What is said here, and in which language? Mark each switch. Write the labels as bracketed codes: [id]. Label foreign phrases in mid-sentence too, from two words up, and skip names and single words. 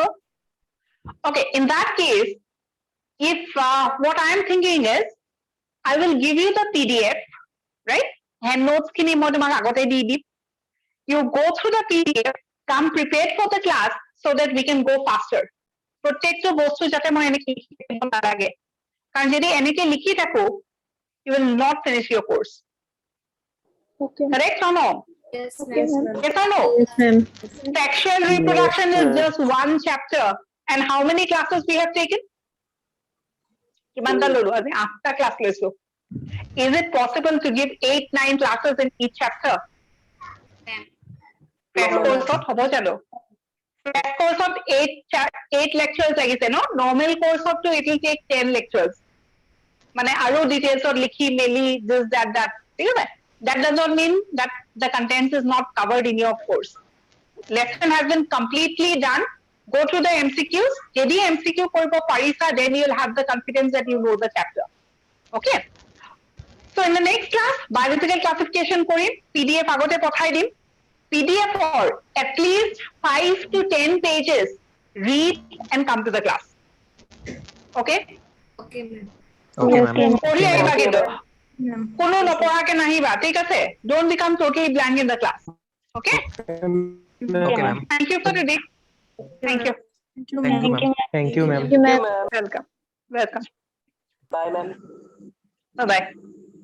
[en] Okay. In that case, if what I am thinking is, I will give you the PDF, right? Hand notes [as] কিনি মই তোমাক আগতে দি দিম. [en] You go through the PDF, come prepared for the class so that we can go faster. [as] প্ৰত্যেকটো বস্তু যাতে মই এনেকে লিখি থাকিব নালাগে, কাৰণ যদি এনেকে লিখি থাকো, [en] you will not finish your course. Okay. Correct or no? Yes, Okay, ma'am. ma'am. Yes or no? Yes, ma'am. Sexual reproduction is just one chapter. And how many classes we have taken? [as] কিমানটা ললো আজি 8টা ক্লাস লৈছো. [en] Is it possible to give 8-9 classes in each chapter? Ma'am. Crash No, course [as] হ'ব জানো? [en] Crash course of 8 lectures [as] লাগিছে [en] no? Normal course of it will take 10 lectures. [as] মানে আৰু [en] details of [as] লিখি মেলি [en] this that [as] ঠিক আছে? [en] That does not mean that the content is not covered in your course. Lesson has been completely done. Go through the MCQs. [as] যদি MCQ কৰিব পাৰিছা, [en] then you will have the confidence that you know the chapter. Okay? So in the next class, biological classification [as] কৰিম, PDF আগতে পঠাই দিম. [en] PDF or at least 5 to 10 pages. Read and come to the class. Okay? Okay, ma'am. Okay, Yes, ma'am. [as] পঢ়ি আহিবা [en] Okay, [as] কিন্তু। [en] ma'am. [as] কোনো নপঢ়াকে নাহিবা, ঠিক আছে? [en] Don't become totally blank in the class. Okay? Okay, ma'am. Thank you for today. Thank you. Thank you, Thank you, ma'am. Thank you, ma'am. Thank you, ma'am. Welcome. Welcome. Bye, ma'am. Bye-bye.